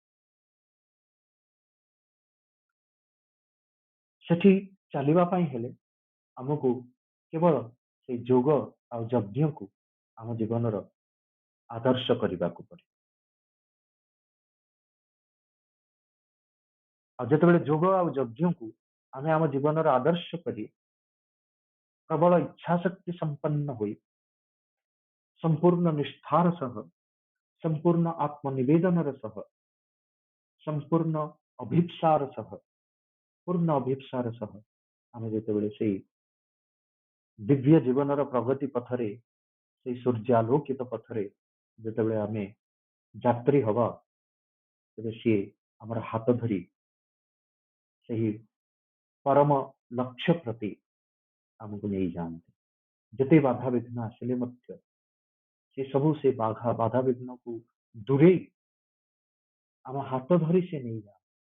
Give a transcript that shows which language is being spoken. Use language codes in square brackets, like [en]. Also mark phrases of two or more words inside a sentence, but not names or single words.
[or] ସେଠି ଚାଲିବା ପାଇଁ ହେଲେ ଆମକୁ କେବଳ ସେଇ ଯୋଗ ଆଉ ଯଜ୍ଞକୁ ଆମ ଜୀବନର ଆଦର୍ଶ କରିବାକୁ ପଡେ। ଆଉ ଯେତେବେଳେ ଯୋଗ ଆଉ ଯଜ୍ଞକୁ ଆମେ ଆମ ଜୀବନର ଆଦର୍ଶ କରି ପ୍ରବଳ ଇଚ୍ଛା ଶକ୍ତି ସମ୍ପନ୍ନ ହୋଇ ସମ୍ପୂର୍ଣ୍ଣ ନିଷ୍ଠାର ସହ, ସମ୍ପୂର୍ଣ୍ଣ ଆତ୍ମନିବେଦନର ସହ, ସମ୍ପୂର୍ଣ୍ଣ ଅଭୀପ୍ସାର ସହ, ପୂର୍ଣ୍ଣ ଅଭୀପ୍ସାର ସହ ଆମେ ଯେତେବେଳେ ସେଇ ଦିବ୍ୟ ଜୀବନର ପ୍ରଗତି ପଥରେ ସେଇ ସୂର୍ଯ୍ୟାଲୋକିତ ପଥରେ ଯେତେବେଳେ ଆମେ ଯାତ୍ରୀ ହବା ତେବେ ସିଏ ଆମର ହାତ ଧରି ସେହି ପରମ ଲକ୍ଷ୍ୟ ପ୍ରତି ଆମକୁ ନେଇଯାଆନ୍ତି। ଯେତେ ବାଧାବିଘ୍ନ ଆସିଲେ ମଧ୍ୟ ସେ ସବୁ ସେ ବାଧାବିଘ୍ନକୁ ଦୂରେଇ ଆମ ହାତ ଧରି ସେ ନେଇଯାଆନ୍ତି।